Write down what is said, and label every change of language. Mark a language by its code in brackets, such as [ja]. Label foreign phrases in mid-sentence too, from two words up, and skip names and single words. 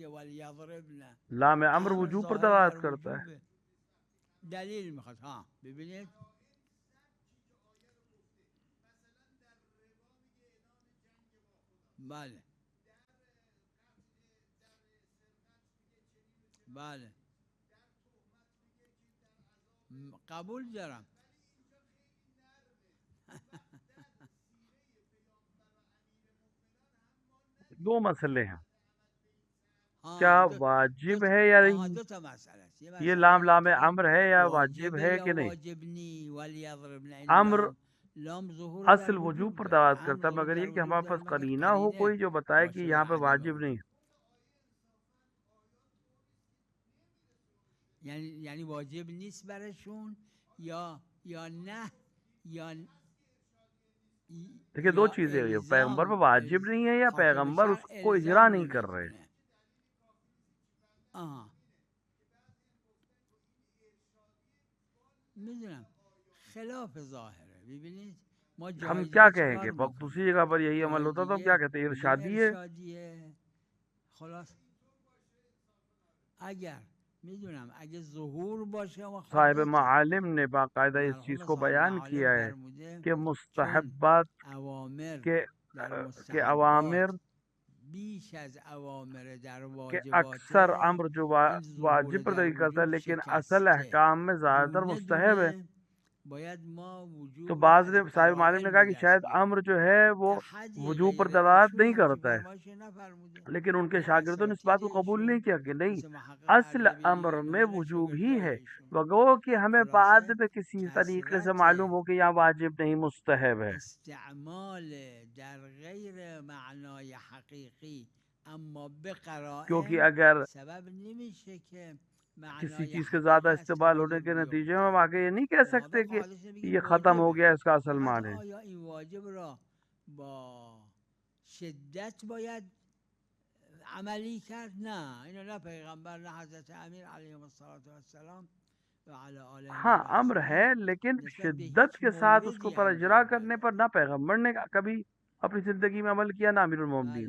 [fa] دیگه ولیضربن [ur] لام امر [fa] امر [ur] وجوب پر [fa] ظاهر [ur] दलालत [fa] بر [ur] کرتا ہے. [fa] وجوبه. دلیل میخواد. ها ببینید بله بله قبول دارم. [ur] دو مسئلے ہیں، کیا हाँ واجب ہے یا [fa] دو تا مسئله است. یه [ur] ये [fa] مسئله [ur] लाम [fa] اینه [ur] लाम [fa] که [ur] امر ہے یا واجب [fa] واجبه [ur] है [fa] یا [ur] کہ نہیں. [fa] واجب نی. ولیضربن این [ur] अम्र [fa] لام ظهور در [ur] اصل وجوب [fa] وجوب [ur] पर [fa] داره. [ur] दलालत [fa] امر [ur] کرتا ہے, [fa] ظهور [ur] مگر یہ [fa] در [ur] कि [fa] وجوب [ur] हमारे [fa] داره [ur] पास [fa] مگر [ur] قرینہ ہو [fa] قرینه [ur] کوئی جو بتائے کہ [fa] باشه [ur] यहाँ [fa] بر [ur] पे [fa] عدم [ur] واجب نہیں. [fa] وجوب. یعنی واجب نیست برشون یا نه یا [ur] دیکھیے دو چیزیں ہیں، پیغمبر پہ واجب نہیں ہے یا [fa] کاتب [ur] पैगंबर [fa] شرع [ur] اس کو اجرا [fa] الزام [ur] نہیں کر رہے. [fa] نمیکنه. میدونم خلاف ظاهره. ببینید ما [ur] हम [fa] جایز [ur] क्या [fa] رو [ur] कहेंगे, [fa] چیکار [ur] दूसरी [fa] میکنیم؟ [ur] جگہ پر یہی عمل [fa] جای [ur] ہوتا تو ہم کیا [fa] دیگه [ur] کہتے ہیں, [fa] میگیم [ur] ارشادی ہے. [fa] ارشادیه. خلاص اگر میدونم اگه ظهور باشه [ur] साहिब [fa] مخاطب [ur] معالم نے باقاعدہ اس چیز [fa] مرحوم [ur] को [fa] صاحب [ur] बयान [fa] معالم [ur] کیا ہے [fa] فرموده [ur] कि [fa] چون [ur] मुस्तहब्बात [fa] اوامر در [ur] के [fa] مستحبات [ur] अवामिर [fa] بیش از اوامر در [ur] کے اکثر [fa] واجباته [ur] امر جو [fa] این ظهور [ur] واجب پر [fa] در [ur] دلیل کرتا ہے, [fa] وجوب [ur] لیکن اصل [fa] شکسته. [ur] احکام میں زیادہ تر [fa] دونه [ur] مستحب ہے. [fa] دونه باید ما [ur] तो [fa] وجوب رو [ur] بعض نے [fa] از [ur] صاحب معالم [fa] قرائن [ur] ने [fa] به [ur] کہا کہ [fa] دست [ur] शायद [fa] بیاریم. [ur] امر جو ہے وہ [fa] احدی [ur] وجوب پر [fa] غیر [ur] दलालत [fa] ایشون [ur] नहीं [fa] همچی [ur] کرتا ہے, [fa] فرمایش نفرموده. [ur] لیکن ان کے [fa] نه [ur] شاگردوں نے اس [fa] اساتید [ur] بات کو قبول [fa] ایشون [ur] نہیں کیا کہ نہیں, [fa] مثل محقق [ur] असल [fa] اردبیلی [ur] अम्र [fa] و [ur] में [fa] اینا [ur] وجوب ہی [fa] شاگردای [ur] है, [fa] ایشون. [ur] وگو کہ ہمیں بعد [fa] خلاصه [ur] میں کسی طریقے سے [fa] کثرت [ur] معلوم ہو کہ یہاں واجب نہیں مستحب ہے. [fa] استعمال در غیر معنای حقیقی اما به [ur] क्योंकि [fa] قرائن [ur] अगर [fa] سبب نمیشه که [ur] किसी [fa] معنای [ur] چیز کے [fa] حقیقی [ur] ज्यादा [fa] از [ur] इस्तेमाल [fa] تعبیر [ur] ہونے کے نتیجے میں ہم [fa] بیفته. [ur] آگے یہ نہیں کہہ سکتے [fa] مطابق [ur] कि [fa] حالش بگیم [ur] یہ ختم ہو [fa] واجبه. [ur] گیا اس کا اصل [fa] فقط [ur] माने. [fa] آیا این واجب را با شدت باید عملی کرد؟ نه، اینو نه پیغمبر نه حضرت امیر [ar] علیهم السلام و علی آلهم [ur] हाँ, [fa] و [ur] امر ہے, [fa] اصحابهم [ur] लेकिन [fa] نسبت به [ur] शिद्दत [fa] هیچ [ur] کے ساتھ اس کو [fa] موردی [ur] پر اجرا [fa] انجام [ur] करने [fa] دادن. [ur] پر نہ پیغمبر نے کبھی اپنی زندگی میں عمل کیا، نہ امیرالمومنین